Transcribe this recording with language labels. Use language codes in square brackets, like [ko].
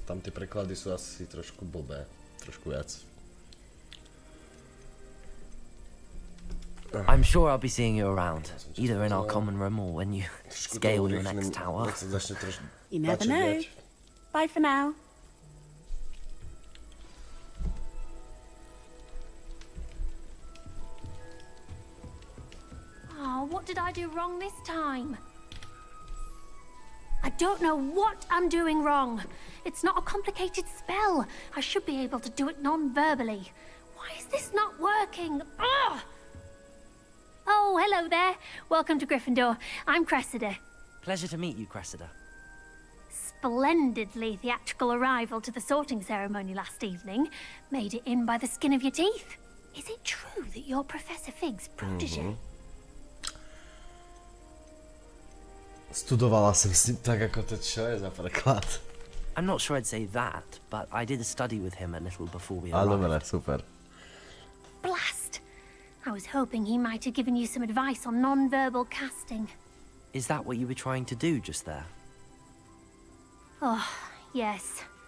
[sk] Tam ty preklady sú asi trošku blbé. Trošku viac. [en] I'm sure I'll be seeing you around, either in our common room or when you scale your next tower. You never know. Bye for now. Oh, what did I do wrong this time? I don't know what I'm doing wrong. It's not a complicated spell. I should be able to do it non-verbally. Why is this not working? Ugh! Oh, hello there. Welcome to Gryffindor. I'm Cressida. Pleasure to meet you, Cressida. Splendidly theatrical arrival to the sorting ceremony last evening. Made it in by the skin of your teeth. Is it true that you're Professor Fig's protege? [sk] Studovala som s ním tak, ako to čo je za preklad. [en] I'm not sure I'd say that, but I did a study with him a little before we [sk] Ale dobre, super. [en] Blast! I was hoping he might have given you some advice on non-verbal casting. Is that what you were trying to do just there? Oh, yes.